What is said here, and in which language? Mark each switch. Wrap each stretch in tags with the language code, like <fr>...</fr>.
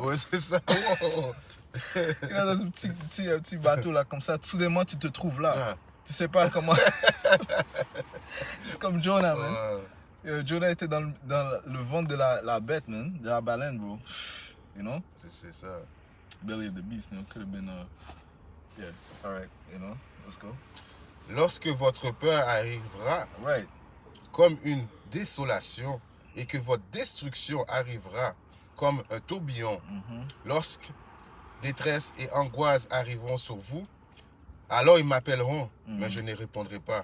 <fr>Ouais, c'est ça. Dans un petit bateau là, comme ça, soudainement tu te trouves là. Tu sais pas comment. C'est comme Jonah, man. Jonah était dans le ventre de la bête, man, de la baleine, bro.</fr> <en>You know?</en> <fr>C'est ça.</fr> <en>Belly of the beast, you know, could have been yeah, alright, you know, let's go.</en> <fr>Lorsque votre peur arrivera,</fr> <en>right,</en> <fr>comme une désolation, et que votre destruction arrivera comme un tourbillon, lorsque détresse et angoisse arriveront sur vous, alors ils m'appelleront, mais je ne répondrai pas.</fr>